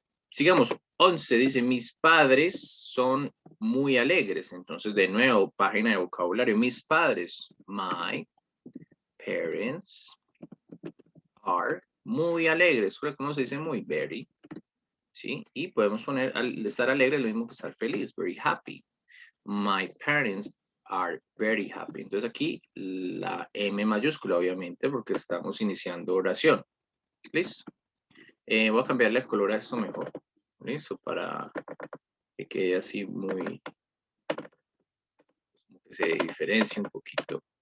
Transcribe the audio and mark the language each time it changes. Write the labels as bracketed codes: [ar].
[es] Sigamos, 11 dice, mis padres son muy alegres. Entonces, de nuevo, página de vocabulario. Mis padres, [en] my parents are [es] muy alegres. ¿Cómo se dice muy? Very. ¿Sí? Y podemos poner, al estar alegre, lo mismo que estar feliz. [en] Very happy. My parents are very happy. [es] Entonces aquí la M mayúscula, obviamente, porque estamos iniciando oración. ¿Listo? Voy a cambiarle el color a esto mejor. Listo, para que quede así muy, que se diferencie un poquito.